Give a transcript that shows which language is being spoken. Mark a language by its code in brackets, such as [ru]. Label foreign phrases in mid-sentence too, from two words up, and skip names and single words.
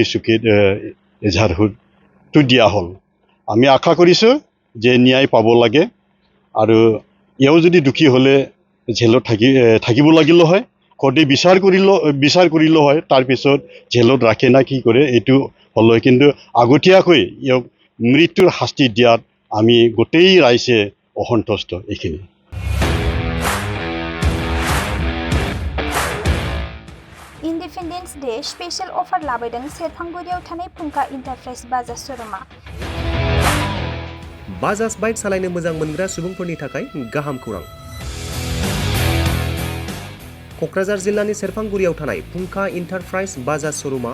[as] চকীত এজাহাৰটো দিয়া হ'ল আমি আশা কৰিছোঁ যে ন্যায় পাব লাগে আৰু এও যদি দোষী হ'লে জেলত থাকিব লাগিল হয় কোৰ্টে বিচাৰ কৰিলো হয় তাৰপিছত জেলত ৰাখে না কি কৰে এইটো হ'ল কিন্তু আগতীয়াকৈ এওক মৃত্যুৰ শাস্তি দিয়াত আমি গোটেই ৰাইজে অসন্তুষ্ট এইখিনি [en] Independence Day special offer [brx] लाबोदों सेरफांगुरियाव थानाय फुंखा इन्टारप्राइज बाजाज शोरूमा बाजाज बाइक सालायनो मोजां मोनग्रा सुबुंफोरनि थाखाय गाहाम खौरां क'क्राझार जिल्लानि सेरफांगुरियाव थानाय फुंखा इन्टारप्राइज बाजाज शोरूमा